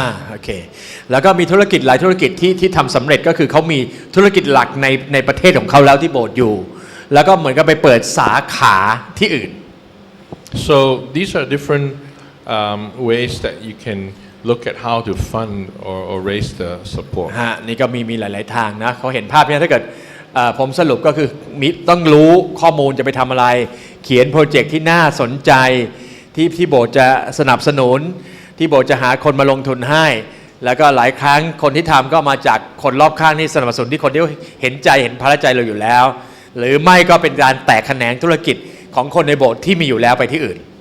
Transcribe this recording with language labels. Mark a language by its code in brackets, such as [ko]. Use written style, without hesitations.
[th] โอเคแล้วก็มีธุรกิจหลายธุรกิจที่ทำสำเร็จก็คือเขามีธุรกิจหลักในประเทศของเขาแล้วที่โบสถ์อยู่แล้วก็เหมือนกับไปเปิดสาขาที่อื่น [en] So these are different ways that you can look at how to fund or raise the support. [th] นี่ก็มีหลายๆทางนะเขาเห็นภาพเนี่ยถ้าเกิดผมสรุปก็คือต้องรู้ข้อมูลจะไปทำอะไรเขียนโปรเจกต์ที่น่าสนใจที่โบสถ์จะสนับสนุนที่โบสถ์จะหาคนมาลงทุนให้แล้วก็หลายครั้งคนที่ทำก็มาจากคนรอบข้างที่สนับสนุนที่คนที่เห็นใจเห็นภาระใจเราอยู่แล้วหรือไม่ก็เป็นการแตกแขนงธุรกิจของคนในโบสถ์ที่มีอยู่แล้วไปที่อื่น